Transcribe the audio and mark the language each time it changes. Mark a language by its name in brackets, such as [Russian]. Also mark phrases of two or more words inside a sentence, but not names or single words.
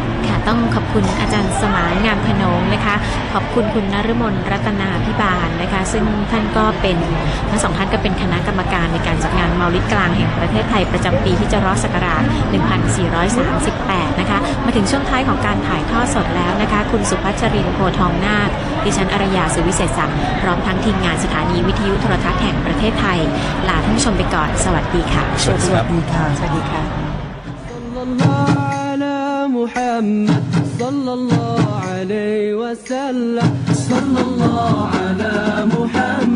[Thai] ค่ะต้องขอบคุณอาจารย์สมานงามขนงนะคะขอบคุณคุณนฤมลรัตนาภิบาลนะคะซึ่งท่านก็เป็นทั้งสองท่านก็เป็นคณะกรรมการในการจัดงานเมาลิดกลางแห่งประเทศไทยประจำปีฮิจเราะห์ศักราช 1438 นะคะมาถึงช่วงท้ายของการถ่ายทอดสดแล้วนะคะคุณสุพัชรินทร์โพทองนาคดิฉันอารยาสุวิเศษศักดิ์พร้อมทั้งทีมงานสถานีวิทยุโทรทัศน์แห่งประเทศไทยลาท่านผู้ชมไปก่อนสวัสดีค่ะ สวัสดีค่ะ สวัสดีค่ะ [Arabic] محمد صلى الله عليه وسلم صلى الله على محمد